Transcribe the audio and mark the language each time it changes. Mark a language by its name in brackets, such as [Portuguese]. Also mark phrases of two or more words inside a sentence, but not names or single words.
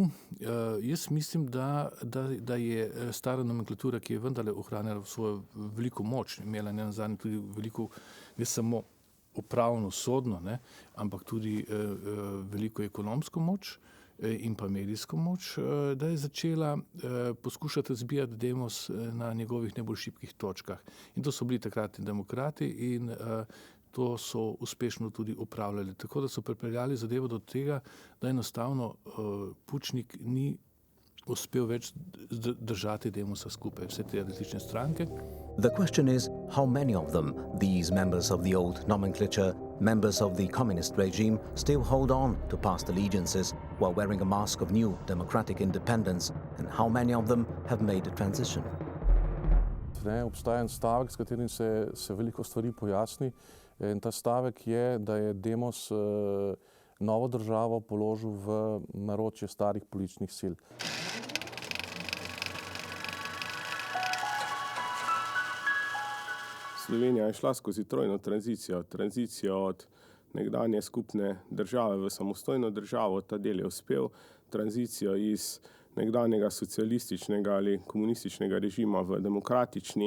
[Slovenian] Jaz mislim, da je stara nomenklatura, ki je vendarle ohranjala svojo veliko moč, imela ne nazadnje tudi veliko, ne samo upravno, sodno, ne, ampak tudi veliko ekonomsko moč in pa medijsko moč, da je začela poskušati razbijati Demos na njegovih najbolj šibkih točkah. In to so bili takratni demokrati in to so uspešno tudi upravljali. Tako da so pripeljali zadevo do tega, da enostavno Pučnik ni uspel več držati Demosa skupaj, vse te različne stranke. [English] The question is how many of them, these members of the old nomenclature, members of the communist regime, still hold on to past allegiances while wearing a mask of new democratic independence, and how many of them have made a transition. [Slovenian] Obstaja en stavek, s katerim se veliko stvari pojasni. In ta stavek je, da je Demos novo državo položil v naročje starih političnih sil. Slovenija je šla skozi trojno tranzicijo od nekdanje skupne države v samostojno državo, ta del je uspel, tranzicijo iz nekdanjega socialističnega ali komunističnega režima v demokratični.